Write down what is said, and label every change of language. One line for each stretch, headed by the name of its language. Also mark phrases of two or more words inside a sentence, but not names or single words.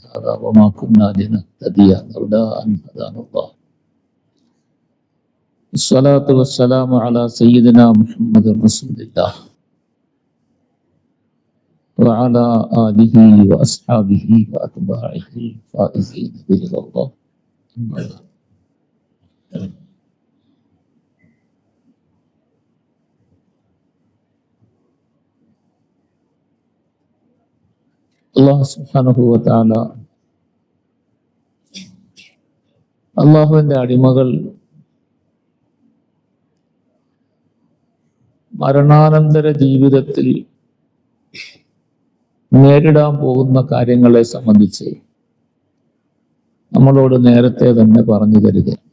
Arabic: هذا وما كنا لنهتدي لولا أن هدانا الله. الصلاة والسلام على سيدنا محمد رسول الله وعلى آله وأصحابه وأتباعه الفائزين برضا الله. الله سبحانه وتعالى
Malayalam: അല്ലാഹുവിന്റെ അടിമകൾ മരണാനന്തര ജീവിതത്തിൽ നേരിടാൻ പോകുന്ന കാര്യങ്ങളെ സംബന്ധിച്ച് നമ്മളോട് നേരത്തെ തന്നെ പറഞ്ഞു തരിക.